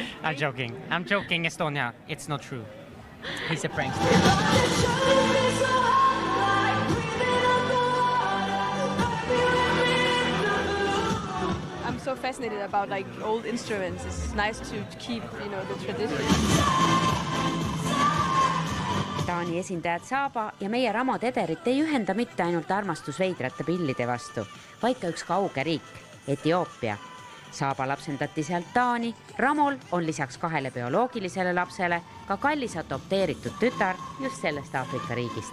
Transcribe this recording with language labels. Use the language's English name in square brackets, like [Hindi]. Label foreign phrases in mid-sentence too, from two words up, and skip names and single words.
[English] I'm joking, Estonia. It's not true. He's a prankster. I'm so fascinated about old instruments. It's nice to keep, the tradition. [Estonian] Taani esindajad Saaba ja meie Ramo Tederit ei ühenda mitte ainult armastus veidrate pillide vastu, vaid ka üks kauge riik, Etioopia. Saaba lapsendati sealt Taani, Ramol on lisaks 2 bioloogilisele lapsele ka kallis adopteeritud tütar just sellest Aafrika riigist.